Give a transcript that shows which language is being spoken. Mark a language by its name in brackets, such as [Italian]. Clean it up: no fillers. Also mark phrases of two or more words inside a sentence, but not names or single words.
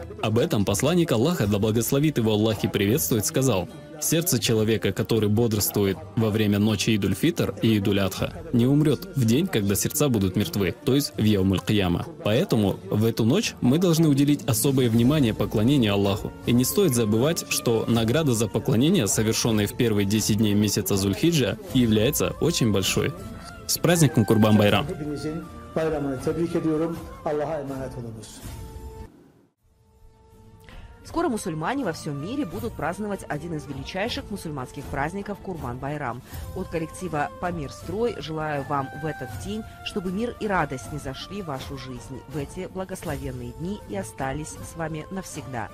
[Russian] Об этом посланник Аллаха, да благословит его Аллах и приветствует, сказал: «Сердце человека, который бодрствует во время ночи Идуль-Фитр и Идуль-Адха, не умрет в день, когда сердца будут мертвы, то есть в Яумуль-Кияма. Поэтому в эту ночь мы должны уделить особое внимание поклонению Аллаху. И не стоит забывать, что награда за поклонение, совершенное в первые 10 дней месяца Зуль-Хиджа, является очень большой». С праздником Курбан-Байрам! [Turkish] Hepinizin bayramını tebrik ediyorum. Allah'a emanet olunuz. [Russian] Скоро мусульмане во всем мире будут праздновать один из величайших мусульманских праздников Курбан-Байрам. От коллектива «Памир Строй» желаю вам в этот день, чтобы мир и радость не зашли в вашу жизнь в эти благословенные дни и остались с вами навсегда.